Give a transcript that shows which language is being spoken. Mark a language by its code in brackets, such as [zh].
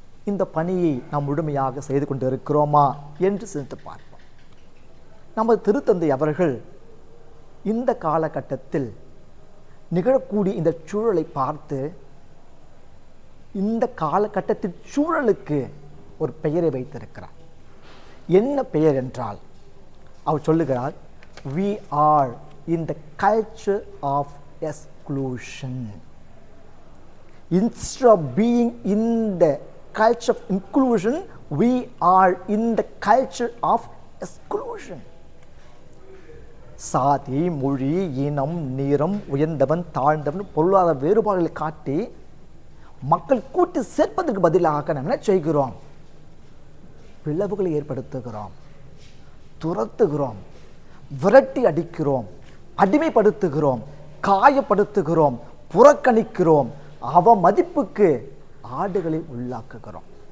[ta] இந்த பணியை நாம் முழுமையாக செய்து கொண்டு இருக்கிறோமா என்று சிந்தித்து பார்ப்போம். நமது திருத்தந்தை அவர்கள் இந்த காலகட்டத்தில் நிகழக்கூடிய இந்த சூழலை பார்த்து இந்த காலகட்டத்தின் சூழலுக்கு ஒரு பெயரை வைத்திருக்கிறார். என்ன பெயர் என்றால், அவர் சொல்லுகிறார், [en] we are in the culture of exclusion. Instead of being in the culture of inclusion, we are in the culture of exclusion. [ta] சாதி, மொழி, இனம், நிறம், உயர்ந்தவன், தாழ்ந்தவன், பொருளாதார வேறுபாடுகளை காட்டி மக்கள் கூட்டி சேர்ப்பதற்கு பதிலாக நாம் என்ன செய்கிறோம்? பிளவுகளை ஏற்படுத்துகிறோம், துரத்துகிறோம், விரட்டி அடிக்கிறோம், அடிமைப்படுத்துகிறோம், காயப்படுத்துகிறோம், புறக்கணிக்கிறோம், அவமதிப்புக்கு ஆடுகளை உள்ளாக்குகிறோம்.